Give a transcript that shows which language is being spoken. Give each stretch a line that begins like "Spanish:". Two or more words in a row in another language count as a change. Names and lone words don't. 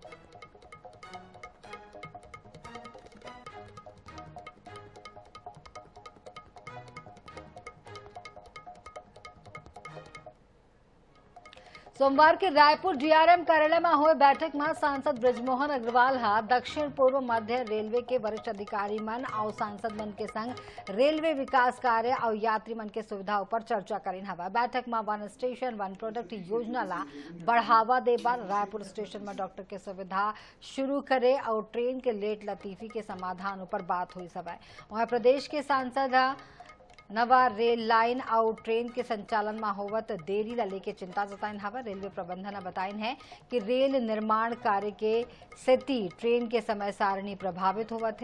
Chhattisgarhi: सोमवार के रायपुर डीआरएम कार्यालय में हुए बैठक में सांसद ब्रजमोहन अग्रवाल हा दक्षिण पूर्व मध्य रेलवे के वरिष्ठ अधिकारी मन और सांसद मन के संग रेलवे विकास कार्य और यात्री मन के सुविधाओं पर चर्चा करीन हवा। बैठक में
English: one station one product
Chhattisgarhi: योजना ला बढ़ावा दे बार रायपुर स्टेशन में डॉक्टर के सुविधा शुरू करे और ट्रेन के लेट लतीफी के समाधान पर बात हुई सब। वहाँ प्रदेश के सांसद नवा रेल लाइन और ट्रेन के संचालन में होवत देरी ला लेके चिंता जताइन हवा। रेलवे प्रबंधन बताइन है कि रेल निर्माण कार्य के सेती ट्रेन के समय सारणी प्रभावित होवत है।